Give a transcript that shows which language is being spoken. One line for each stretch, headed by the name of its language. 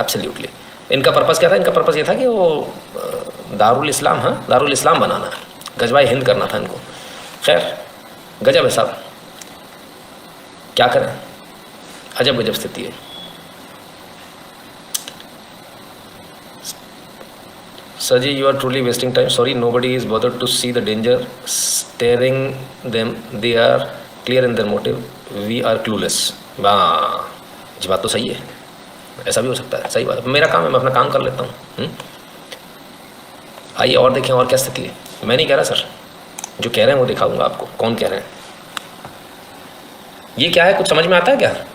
Hindi: Absolutely इनका purpose क्या था? इनका पर्पस ये था कि वो दारुल इस्लाम, हाँ दारुल इस्लाम बनाना है, गजवाए हिंद करना था इनको। खैर गजब है साहब, क्या करें, अजब गजब स्थिति है।
English: Sir ji, you are truly wasting time. Sorry, nobody is bothered to see the danger staring them. They are clear in their motive. We are clueless.
Hindi: वाह जी, बात तो सही है, ऐसा भी हो सकता है, सही बात है। मेरा काम है, मैं अपना काम कर लेता हूँ। आइए और देखें और क्या स्थिति है। मैं नहीं कह रहा सर, जो कह रहे हैं वो दिखाऊंगा आपको कौन कह रहे हैं। ये क्या है, कुछ समझ में आता है क्या?